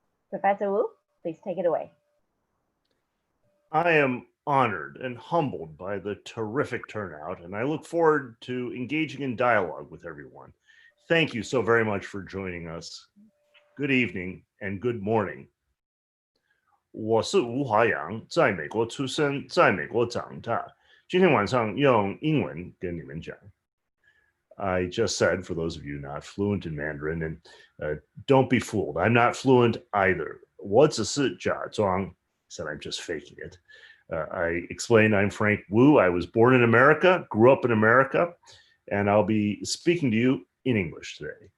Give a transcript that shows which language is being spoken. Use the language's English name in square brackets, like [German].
[English] Professor Wu, please take it away. I am honored and humbled by the terrific turnout, and I look forward to engaging in dialogue with everyone. Thank you so very much for joining us. Good evening and good morning. [Chinese] 我是吴华阳，在美国出生，在美国长大。今天晚上用英文跟你们讲。 [English] I just said, for those of you not fluent in Mandarin, and don't be fooled, I'm not fluent either. [Chinese] 我只是假装 [English] said I'm just faking it. I explained I'm Frank Wu. I was born in America, grew up in America, and I'll be speaking to you in English today.